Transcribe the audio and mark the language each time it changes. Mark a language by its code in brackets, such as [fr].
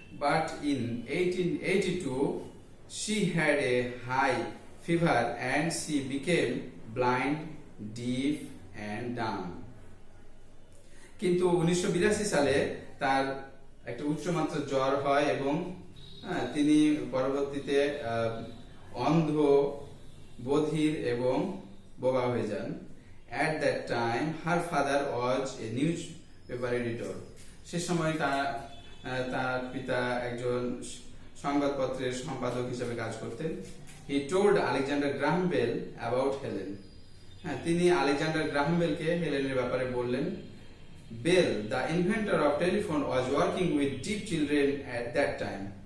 [en] But in 1882 she had a high fever and she became blind, deaf and dumb. [bn] কিন্তু 1982 সালে তার একটা উচ্চমাত্রার জ্বর হয় এবং তিনি পরবর্তীতে অন্ধ, বধির এবং বোবা হয়ে যান. [en] At that time her father was a newspaper editor. [bn] সে সময় তার পিতা একজন সংবাদপত্রের সম্পাদক হিসেবে কাজ করতেন। [en] He told Alexander Graham Bell about Helen. [bn] হ্যাঁ, তিনি আলেকজান্ডার গ্রাহাম বেলকে হেলেনের ব্যাপারে বললেন। [en] Bell, the inventor of telephone, was working with deaf children at that time.